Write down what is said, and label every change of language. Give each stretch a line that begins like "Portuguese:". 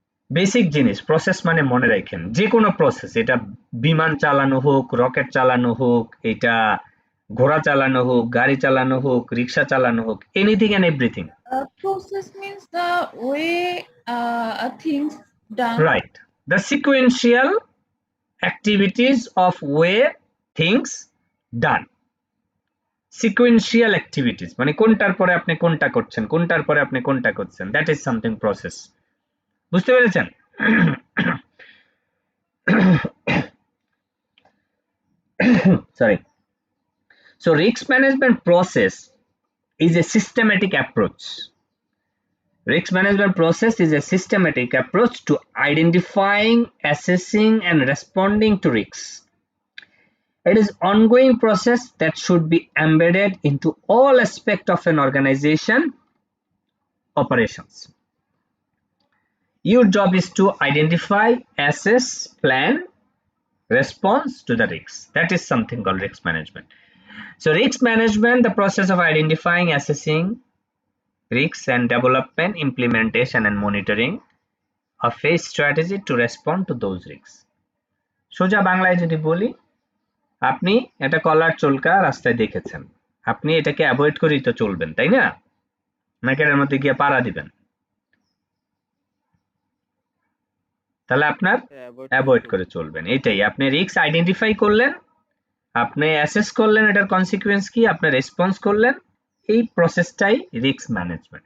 Bangla: Basic জিনিস process মানে মনে রাখেন যে কোনো প্রসেস, এটা বিমান চালানো হোক, রকেট চালানো হোক, এটা ঘোড়া চালানো হোক, গাড়ি চালানো হোক, রিক্সা চালানো হোক,
English: Anything and everything. Process means the way things done. Right. The sequential activities of way things done.
Bangla: Sequential activities মানে কোনটার পরে আপনি কোনটা করছেন, কোনটার পরে আপনি কোনটা করছেন,
English: that is something process.
Bangla: বুঝতে পেরেছেন?
English: Sorry. So risk management process is a systematic approach. Risk management process is a systematic approach to identifying, assessing and responding to risks. It is an ongoing process that should be embedded into all aspects of an organization operations. Your job is to identify, assess, plan, response to the risks. That is something called risk management. So risk management, the process of identifying, assessing risks and development, implementation and monitoring of a strategy to respond to those risks.
Bangla: সোজা বাংলায় যদি বলি, আপনি একটা কলার চুলকা রাস্তায় দেখেছেন, আপনি এটাকে অ্যাভয়েড করেই তো চলবেন, তাই না? নাকি এর মধ্যে গিয়ে পাড়া দিবেন? তাহলে আপনার অ্যাভয়েড করে চলবেন। এটাই, আপনি রিস্ক আইডেন্টিফাই করলেন, আপনি অ্যাসেস করলেন এটার কনসিকুয়েন্স কি, আপনি রেসপন্স করলেন, এই প্রসেসটাই রিস্ক ম্যানেজমেন্ট।